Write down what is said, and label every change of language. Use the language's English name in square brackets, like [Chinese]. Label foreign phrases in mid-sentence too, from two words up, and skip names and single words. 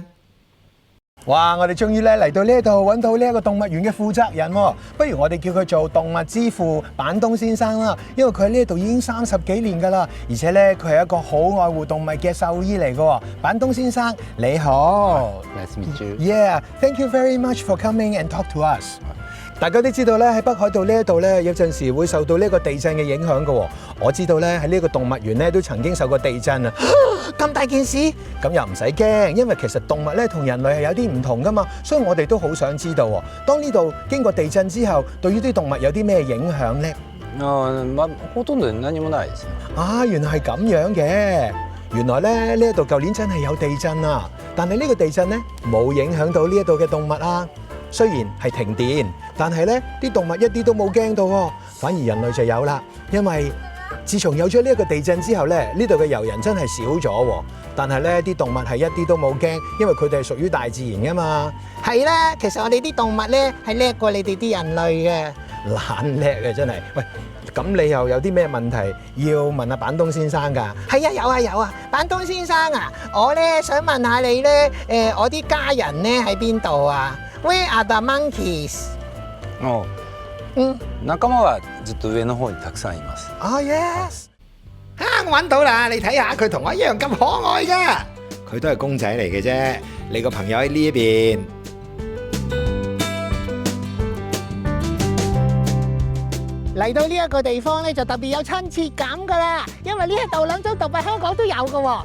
[Cantonese] 哇！我哋終於咧嚟到呢一度揾到呢一個動物園嘅負責人喎，不如我哋叫佢做動物之父板東先生啦。因為佢喺呢一度已經30幾年㗎啦，而且咧佢係一個好愛護動物嘅獸醫嚟㗎。板東先生你好。 [English] Nice to meet you. Yeah, thank you very much for coming and talk to us. [Cantonese] 大家都知道咧，喺北海道呢一度咧，有陣時會受到呢個地震嘅影響㗎。我知道咧喺呢個動物園咧都曾經受過地震啊！咁大件事？咁又唔使驚，因為其實動物咧同人類係有啲唔同㗎嘛，所以我哋都好想知道，當呢度經過地震之後，對於啲動物有啲咩影響咧？ [Japanese] ほとんど何もないです。 [Cantonese] 啊，原來係咁樣嘅。原來咧呢一度舊年真係有地震啊，但係呢個地震咧冇影響到呢一度嘅動物啊。雖然係停電，但係咧啲動物一啲都冇驚到喎，反而人類就有啦。因為自從有咗呢一個地震之後咧，呢度嘅遊人真係少咗喎。但係咧啲動物係一啲都冇驚，因為佢哋係屬於大自然㗎嘛。係啦，其實我哋啲動物咧係叻過你哋啲人類嘅。懶叻嘅真係。喂，咁你又有啲咩問題要問阿板東先生㗎？係啊，有啊，板東先生啊，我咧想問下你咧，我啲家人咧喺邊度啊 ？ [English] Where are the monkeys？ [Japanese] 仲間はずっと上の方にたくさんいます。 [Cantonese] 啊 yes，我揾到啦，你睇下佢同我一樣咁可愛㗎。佢都係公仔嚟嘅啫。你個朋友喺呢一邊。嚟到呢一個地方咧，就特別有親切感㗎啦，因為呢一度2種動物香港都有㗎喎。